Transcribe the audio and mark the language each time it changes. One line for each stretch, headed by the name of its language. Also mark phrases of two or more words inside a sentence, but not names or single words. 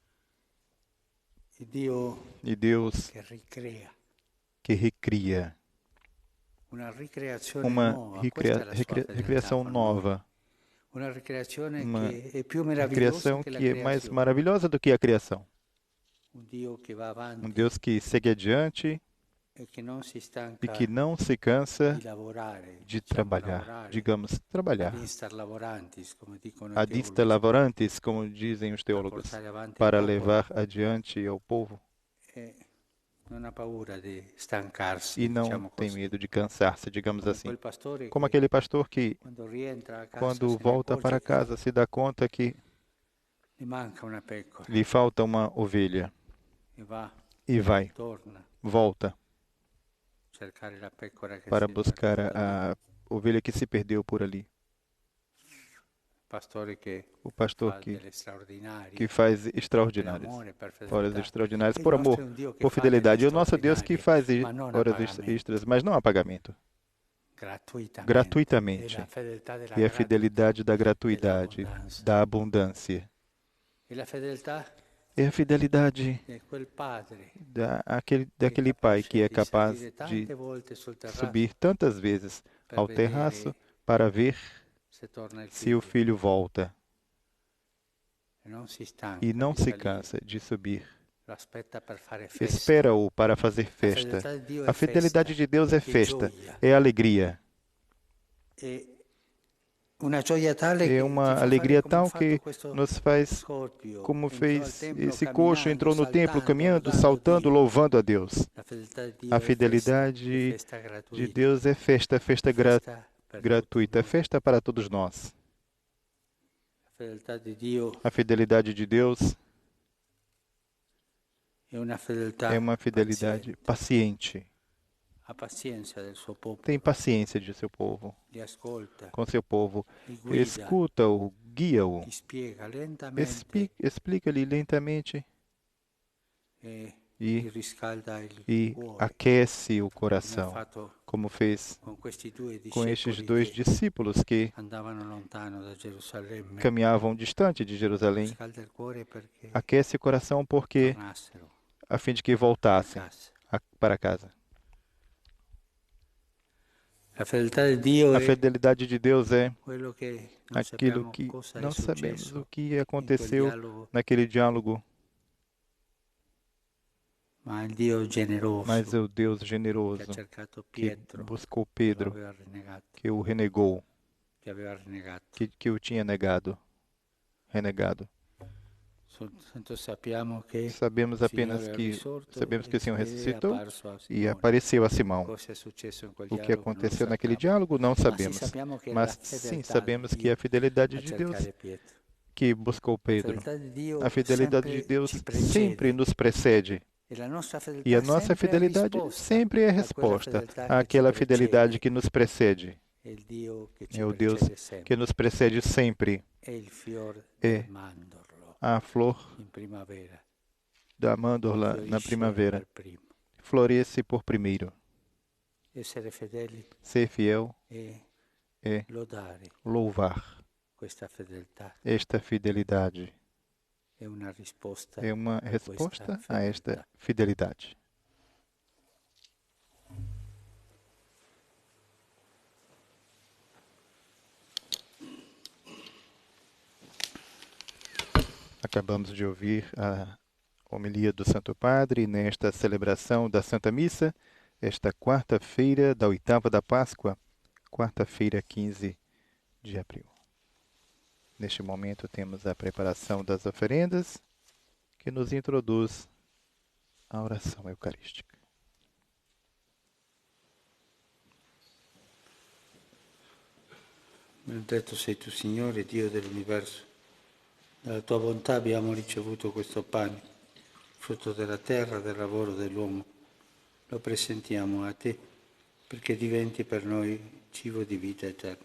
Portuguese: E Deus que recria, uma recriação nova, uma recriação que é mais maravilhosa do que a criação. Um Deus que segue adiante,
Italian: e che non si e stanca
Portuguese: que não se cansa
Italian: di lavorare,
Portuguese: de
Italian: diciamo
Portuguese: trabalhar,
Italian: lavorare,
Portuguese: digamos, trabalhar.
Latin: ad instar laborantis,
Italian: come dicono i
Latin: Ad ista
Italian: teologi,
Latin: laborantes,
Portuguese: como dizem os
Italian: per
Portuguese: teólogos,
Italian: portare avanti il
Portuguese: para
Italian: popolo,
Portuguese: levar adiante ao povo
Italian: e non ha paura di stancarsi,
Portuguese: e não
Italian: diciamo
Portuguese: tem
Italian: così.
Portuguese: medo de cansar-se, digamos
Italian: Come
Portuguese: assim.
Italian: quel pastore
Portuguese: Como
Italian: che
Portuguese: aquele pastor que,
Italian: quando rientra a casa
Portuguese: quando
Italian: se ne
Portuguese: volta
Italian: accorge
Portuguese: para
Italian: che
Portuguese: casa, se dá conta que
Italian: gli manca una pecora
Portuguese: lhe falta uma ovelha
Italian: e va,
Portuguese: e vai,
Italian: torna
Portuguese: volta
Italian: a cercare la pecora che
Portuguese: para
Italian: si è
Portuguese: buscar
Italian: perduta lì.
Portuguese: a ovelha que se perdeu por ali.
Italian: Pastore che
Portuguese: O pastor
Italian: fa delle straordinarie
Portuguese: que faz
Italian: per
Portuguese: extraordinárias,
Italian: amore, per
Portuguese: horas
Italian: fedeltà.
Portuguese: extraordinárias
Italian: Il
Portuguese: por
Italian: nostro
Portuguese: amor,
Italian: è un Dio che
Portuguese: por
Italian: fa delle
Portuguese: fidelidade. E o nosso Deus que faz
Italian: straordinarie, ma non a
Portuguese: horas
Italian: pagamento,
Portuguese: extras, mas não a pagamento,
Italian: gratuitamente. È
Portuguese: gratuitamente.
Italian: la fedeltà della
Portuguese: E a
Italian: gratuità,
Portuguese: fidelidade da gratuidade,
Italian: dell'abbondanza.
Portuguese: da abundância.
Italian: E la fedeltà
Portuguese: É a fidelidade
Italian: di quel padre
Portuguese: daquele pai que é
Italian: di
Portuguese: capaz
Italian: salire
Portuguese: de
Italian: tante volte sul terrazzo
Portuguese: subir tantas vezes
Italian: per
Portuguese: ao
Italian: vedere
Portuguese: terraço para ver
Italian: se torna il
Portuguese: se o
Italian: figlio
Portuguese: filho volta
Italian: e non si stanca
Portuguese: e não
Italian: di
Portuguese: se
Italian: salire,
Portuguese: cansa de subir.
Italian: lo aspetta per fare festa.
Portuguese: Espera-o para fazer festa.
Italian: fedeltà di Dio
Portuguese: A
Italian: è
Portuguese: fidelidade de Deus é festa,
Italian: gioia.
Portuguese: é alegria.
Italian: E una gioia tale
Portuguese: É
Italian: che ti
Portuguese: uma
Italian: fa fare
Portuguese: alegria
Italian: come ha
Portuguese: tal
Italian: fatto
Portuguese: que
Italian: questo
Portuguese: nos faz,
Italian: scorpio,
Portuguese: como
Italian: entrò al
Portuguese: fez
Italian: templo
Portuguese: esse coxo,
Italian: camminando,
Portuguese: entrou no templo
Italian: saltando,
Portuguese: caminhando,
Italian: lodando
Portuguese: saltando,
Italian: Dio.
Portuguese: louvando a Deus.
Italian: La fedeltà di Dio
Portuguese: A
Italian: è
Portuguese: fidelidade
Italian: festa
Portuguese: de
Italian: gratuita,
Portuguese: Deus é festa, festa
Italian: festa per
Portuguese: gratuita,
Italian: tutti noi.
Portuguese: festa para todos nós.
Italian: La fedeltà di Dio
Portuguese: A fidelidade de Deus
Italian: è una fedeltà
Portuguese: é uma fidelidade paciente.
Italian: ha pazienza del suo popolo,
Portuguese: Tem paciência de seu povo,
Italian: li ascolta,
Portuguese: com seu povo.
Italian: li guida,
Portuguese: Escuta-o, guia-o,
Italian: li spiega lentamente
Portuguese: explica-lhe lentamente
Italian: e
Portuguese: e,
Italian: li riscalda il
Portuguese: e
Italian: cuore,
Portuguese: aquece o
Italian: come ha
Portuguese: coração,
Italian: fatto
Portuguese: como fez
Italian: con questi due
Portuguese: com estes
Italian: discepoli
Portuguese: dois
Italian: che
Portuguese: discípulos que
Italian: andavano lontano da Gerusalemme.
Portuguese: caminhavam distante de Jerusalém.
Italian: Riscalda il cuore perché
Portuguese: Aquece o coração porque
Italian: tornassero
Portuguese: a fim de que
Italian: a
Portuguese: voltassem
Italian: casa.
Portuguese: para casa.
Italian: La fedeltà di Dio
Portuguese: A
Italian: è
Portuguese: fidelidade de Deus é
Italian: quello che non
Portuguese: aquilo
Italian: sappiamo
Portuguese: que
Italian: cosa è
Portuguese: não sabemos
Italian: successo
Portuguese: o que
Italian: in quel
Portuguese: aconteceu
Italian: dialogo,
Portuguese: naquele diálogo,
Italian: ma il Dio
Portuguese: mas
Italian: generoso
Portuguese: o Deus
Italian: che ha
Portuguese: generoso
Italian: cercato
Portuguese: que
Italian: Pietro,
Portuguese: buscou
Italian: che lo
Portuguese: Pedro,
Italian: aveva renegato,
Portuguese: que o renegou,
Italian: che aveva renegato.
Portuguese: que o tinha renegado.
Italian: Soltanto sappiamo che
Portuguese: Sabemos
Italian: il
Portuguese: apenas
Italian: Signore è
Portuguese: que
Italian: risorto
Portuguese: sabemos que o Senhor
Italian: ed è
Portuguese: ressuscitou
Italian: apparso a
Portuguese: e
Italian: Simone.
Portuguese: apareceu a Simão.
Italian: Cosa è successo in quel
Portuguese: O que
Italian: dialogo non lo
Portuguese: aconteceu naquele
Italian: sappiamo,
Portuguese: diálogo não
Italian: ma
Portuguese: sabemos,
Italian: sappiamo che
Portuguese: mas
Italian: la
Portuguese: sim
Italian: fedeltà
Portuguese: sabemos
Italian: di
Portuguese: que
Italian: Dio
Portuguese: a fidelidade
Italian: a
Portuguese: de Deus
Italian: cercare Pietro.
Portuguese: que buscou
Italian: La
Portuguese: Pedro.
Italian: fedeltà di Dio
Portuguese: A fidelidade de
Italian: sempre
Portuguese: Deus
Italian: ci
Portuguese: sempre
Italian: precede
Portuguese: nos precede.
Italian: e la nostra fedeltà
Portuguese: E a nossa
Italian: sempre è
Portuguese: fidelidade
Italian: risposta
Portuguese: sempre é
Italian: a quella
Portuguese: resposta
Italian: fedeltà che ci
Portuguese: àquela fidelidade
Italian: precede.
Portuguese: que nos precede.
Italian: È il Dio che ci
Portuguese: É o Deus
Italian: precede
Portuguese: que
Italian: sempre.
Portuguese: nos precede sempre.
Italian: È il fior
Portuguese: É
Italian: del mandorlo
Portuguese: a flor
Italian: in primavera.
Portuguese: da amândola na
Italian: Fiorisce
Portuguese: primavera.
Italian: per primo.
Portuguese: Floresce por primeiro.
Italian: Essere fedeli
Portuguese: Ser fiel
Italian: e
Portuguese: é
Italian: lodare
Portuguese: louvar.
Italian: questa fedeltà.
Portuguese: Esta fidelidade
Italian: È una risposta
Portuguese: é uma
Italian: a
Portuguese: resposta
Italian: questa
Portuguese: a esta
Italian: fedeltà.
Portuguese: fidelidade. Acabamos de ouvir a homilia do Santo Padre nesta celebração da Santa Missa, esta quarta-feira da oitava da Páscoa, quarta-feira 15 de abril. Neste momento temos a preparação das oferendas, que nos introduz à oração eucarística.
Italian: Benedetto sei tu, Signore, Dio dell'universo. Dalla tua bontà abbiamo ricevuto questo pane, frutto della terra, del lavoro dell'uomo. Lo presentiamo a te, perché diventi per noi cibo di vita eterna.